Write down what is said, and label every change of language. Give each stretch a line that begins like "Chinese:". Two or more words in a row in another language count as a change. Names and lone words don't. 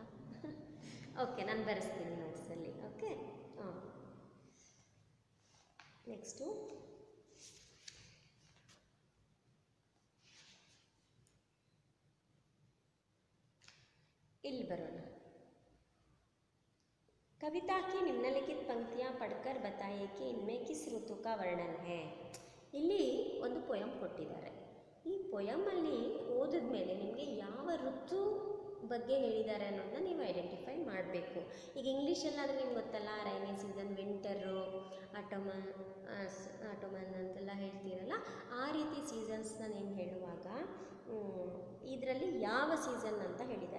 Kannada: ಓಕೆ, ನಾನು ಬರೆಸ್ತೀನಿ ನೋಟ್ಸಲ್ಲಿ. ಓಕೆ, ಹಾಂ. ನೆಕ್ಸ್ಟು ಇಲ್ಲಿ ಬರೋಣ.
Hindi: कविता की निम्नलिखित पंक्तियाँ पढ़कर बताइए कि इनमें किस ऋतु का वर्णन है.
Kannada: ಇಲ್ಲಿ ಒಂದು ಪೊಯಮ್ ಕೊಟ್ಟಿದ್ದಾರೆ. ಈ ಪೊಯಮಲ್ಲಿ ಓದಿದ ಮೇಲೆ ನಿಮಗೆ ಯಾವ ಋತು ಬಗ್ಗೆ ಹೇಳಿದ್ದಾರೆ ಅನ್ನೋದನ್ನ ನೀವು ಐಡೆಂಟಿಫೈ ಮಾಡಬೇಕು. ಈಗ ಇಂಗ್ಲೀಷಲ್ಲಾದರೆ ನಿಮ್ಗೆ ಗೊತ್ತಲ್ಲ,
English: rainy season, winter, autumn
Kannada: ಅಂತೆಲ್ಲ ಹೇಳ್ತೀರಲ್ಲ, ಆ ರೀತಿ ಸೀಸನ್ಸ್ನ ನೀವು ಹೇಳುವಾಗ ಇದರಲ್ಲಿ ಯಾವ ಸೀಸನ್ ಅಂತ ಹೇಳಿದ್ದಾರೆ.